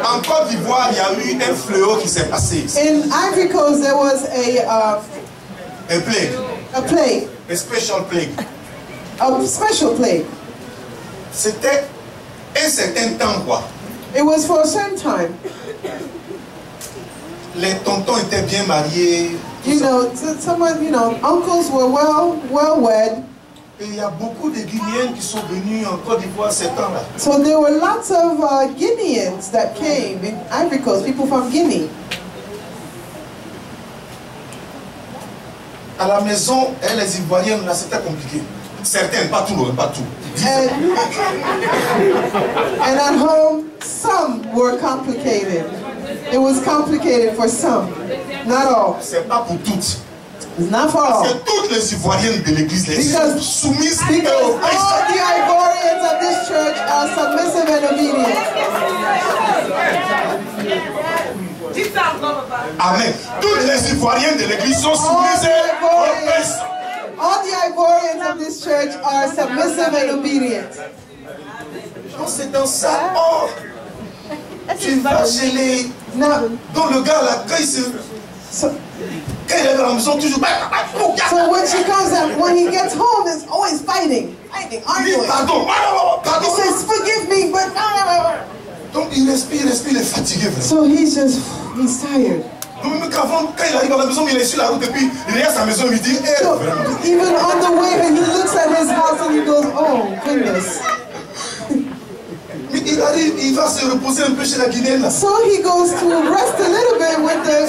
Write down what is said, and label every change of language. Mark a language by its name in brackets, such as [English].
[French] en Côte d'Ivoire, il y a eu un fléau qui s'est passé. [English] In Ivory Coast, there was a plague. A plague. A special plague. A special plague. [French] C'était un certain temps, quoi. [English] It was for a certain time. [French] Les tontons étaient bien mariés. [English] You know, uncles were well wed. [French] Et il y a beaucoup de Guinéens qui sont venus en Côte d'Ivoire ces temps-là. [English] So there were lots of Guineans that came in Ivory Coast, people from Guinea. [French] À la maison, les Ivoiriennes, là, c'était compliqué. Certaines, pas tout, pas tout. [English] And at home, some were complicated. It was complicated for some, not all. [French] C'est pas pour toutes. [English] It's not for all. [French] Parce que toutes les Ivoiriennes de l'église, les soumises [English] because all the Ivorians of this church are submissive and obedient. Amen. [French] Toutes les Ivoiriennes de l'église sont soumises et obéissantes. [English] All the Ivorians of this church are submissive and obedient. [French] Donc c'est dans ça. Oh, tu vas chez les... Dans le gars là, quand il se... Quand il est dans la maison, toujours... [English] So when she comes out, when he gets home, it's always fighting, arguing. [French] Pardon. [English] He says, forgive me, but... [French] Donc il respire, il est fatigué. [English] So he's tired. [French] Donc même quand il arrive à la maison, il est sur la route et puis il regarde sa maison et il dit, [English] so, even on the way, he looks at his house and he goes, oh, goodness. [French] Mais il arrive, il va se reposer un peu chez la Guinéenne. [English] So he goes to rest a little bit with the